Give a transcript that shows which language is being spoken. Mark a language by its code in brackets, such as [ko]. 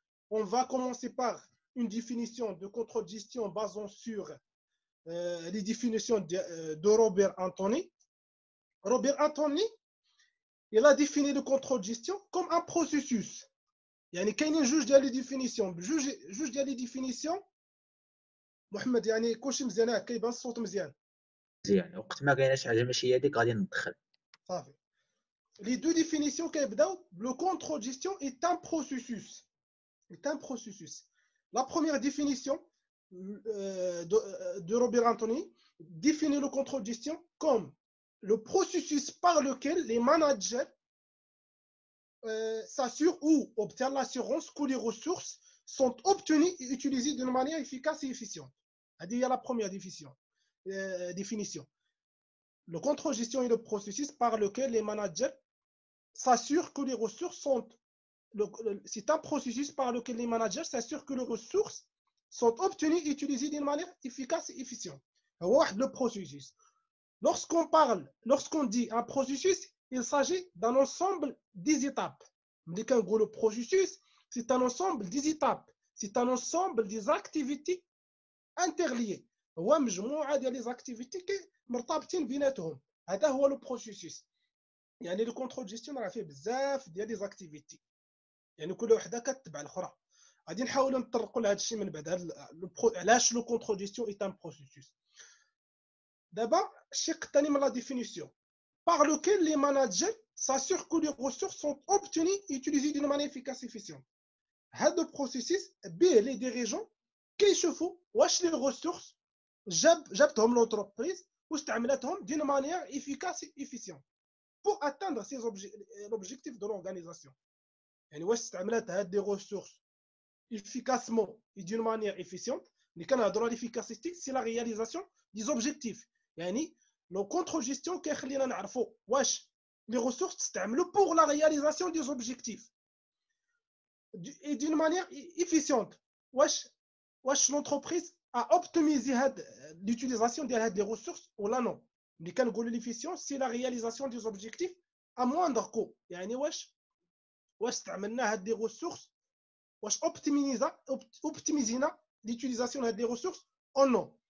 [fr] On va commencer par une définition de contrôle de gestion basant sur les définitions de Robert Anthony. Robert Anthony il a défini le contrôle de gestion comme un processus. [ar] يعني كاينين جوج ديال لي ديفينيسيون جوج ديال لي ديفينيسيون. محمد يعني كلشي مزيان كيبان الصوت مزيان وقت ما كايناش حاجه ماشي هي ديك غادي ندخل صافي. [fr] Les deux définitions كيبداو le contrôle de gestion est un processus. La première définition de Robert Anthony définit le contrôle de gestion comme le processus par lequel les managers s'assurent ou obtiennent l'assurance que les ressources sont obtenues et utilisées d'une manière efficace et efficiente. [ar] هذه هي [fr] la première définition. Le contrôle de gestion est le processus par lequel les managers s'assurent que les ressources sont c'est un processus par lequel les managers s'assurent que les ressources sont obtenues et utilisées d'une manière efficace et efficiente. Le processus. Lorsqu'on dit un processus, il s'agit d'un ensemble des étapes. Le processus, c'est un ensemble des étapes. C'est un ensemble des activités interliées. [ar] هو مجموعة ديال les activités مرتبطين بيناتهم. هذا هو le processus. يعني le contrôle de gestion راه فيه بزاف ديال les activités. يعني كل وحده كتبع الاخرى. غادي نحاولوا نطرقوا لهذا الشيء من بعد علاش لو كونترول جيستيون اي ان بروسيسوس. دابا الشق الثاني من [fr] لا ديفينيسيون par lequel les managers s'assurent que les ressources sont obtenues et utilisées d'une manière efficace et efficiente. [ar] هذا البروسيسوس به لي ديريجون كيشوفوا واش لي ريسورس جابتهم لونتربريز واستعملتهم دون مانيير [fr] efficace et efficiente pour atteindre l'objectif de l'organisation. [ar] يعني واش استعملت هاد دي ريسورس [fr] efficacement et d'une manière efficiente. [ar] اللي كنهضروا على [fr] l'efficacité c'est la réalisation des objectifs. [ar] يعني لو كونترول جيستيون كيخلينا نعرفوا واش لي ريسورس تستعملوا [fr] pour la réalisation des objectifs et d'une manière efficiente. واش l'entreprise a optimisé l'utilisation ديال هاد لي ريسورس ولا non. [ar] اللي كنقولوا [fr] l'efficience c'est la réalisation des objectifs à moindre coût. [ar] يعني واش استعملنا هاد لي ريسورس واش optimisina [fr] l'utilisation de des ressources ou non.